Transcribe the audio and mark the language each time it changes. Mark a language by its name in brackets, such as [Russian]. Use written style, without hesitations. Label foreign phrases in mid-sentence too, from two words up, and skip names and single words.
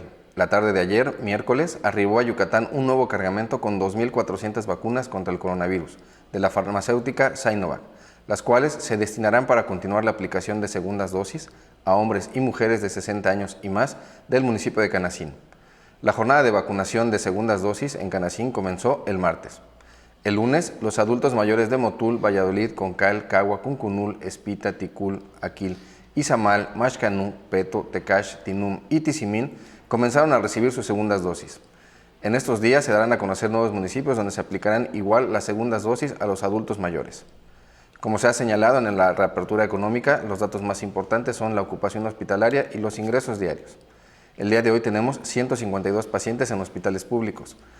[Spanish] La tarde de ayer, miércoles, arribó a Yucatán un nuevo cargamento con 2.400 vacunas contra el coronavirus de la farmacéutica Sinovac, las cuales se destinarán para continuar la aplicación de segundas dosis a hombres y mujeres de 60 años y más del municipio de Canacín. La jornada de vacunación de segundas dosis en Canacín comenzó el martes. El lunes, los adultos mayores de Motul, Valladolid, Concal, Cagua, Cuncunul, Espita, Ticul, Aquil, Izamal, Maxcanú, Peto, Tecash, Tinum y Tizimín comenzaron a recibir sus segundas dosis. En estos días se darán a conocer nuevos municipios donde se aplicarán igual las segundas dosis a los adultos mayores. Como se ha señalado en la reapertura económica, los datos más importantes son la ocupación hospitalaria y los ingresos diarios. El día de hoy tenemos 152 pacientes en hospitales públicos.